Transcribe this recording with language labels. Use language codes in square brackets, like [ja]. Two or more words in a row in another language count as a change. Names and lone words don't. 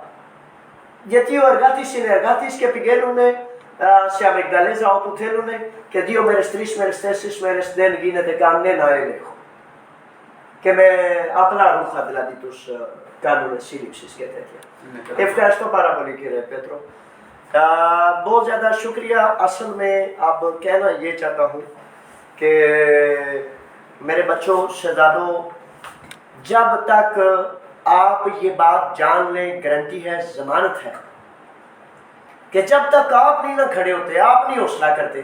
[el] Γιατί ο εργάτης είναι εργάτης και πηγαίνουν σε αμυγδαλέζα όπου θέλουν και 2 μέρες, 3 μέρες, 4 μέρες δεν γίνεται κανένα έλεγχο. Και με απλά ρούχα δηλαδή τους κάνουν σύλληψεις και τέτοια. Ευχαριστώ πάρα πολύ κύριε Πέτρο. [ur] بہت زیادہ شکریہ. اصل میں اب کہنا یہ چاہتا ہوں کہ میرے بچوں شہزادوں، جب تک آپ یہ بات جان لیں، گارنٹی ہے، ضمانت ہے کہ جب تک آپ نہیں نہ کھڑے ہوتے، آپ نہیں حوصلہ کرتے.